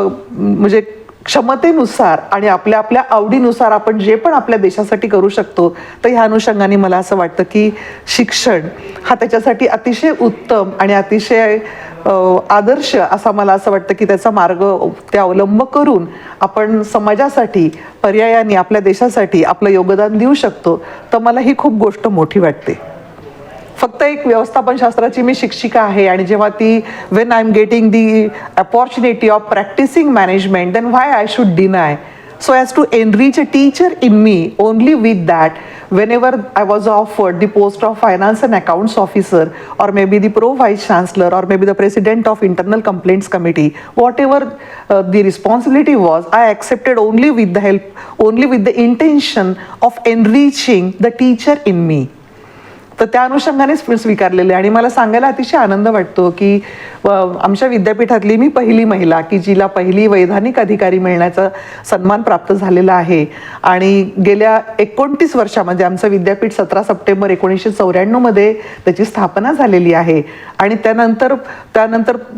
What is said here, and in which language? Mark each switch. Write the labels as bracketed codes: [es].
[mr] म्हणजे क्षमतेनुसार आणि आपल्या आपल्या आवडीनुसार आपण जे पण आपल्या देशासाठी करू शकतो, तर ह्या अनुषंगाने मला असं वाटतं की शिक्षण हा त्याच्यासाठी अतिशय उत्तम आणि अतिशय आदर्श असा मला असं वाटतं की त्याचा मार्ग ते अवलंब करून आपण समाजासाठी पर्यायाने आपल्या देशासाठी आपलं योगदान देऊ शकतो. तर मला ही खूप गोष्ट मोठी वाटते. फक्त एक व्यवस्थापन शास्त्राची मी शिक्षिका आहे आणि जेव्हा ती [en] When I am getting the opportunity of practising management then why I should deny so as to enrich a teacher in me. Only with that, whenever I was offered the post of finance and accounts officer or maybe the pro vice chancellor or maybe the president of internal complaints committee, whatever the responsibility was, I accepted only with the help, only with the intention of enriching the teacher in me. [mr] तर त्या अनुषंगानेच स्वीकारलेले. आणि मला सांगायला अतिशय आनंद वाटतो की आमच्या विद्यापीठातली मी पहिली महिला की जिला पहिली वैधानिक अधिकारी मिळण्याचा सन्मान प्राप्त झालेला आहे. आणि गेल्या 29 वर्षामध्ये आमचं विद्यापीठ 17 सप्टेंबर 1994 मध्ये त्याची स्थापना झालेली आहे. आणि त्यानंतर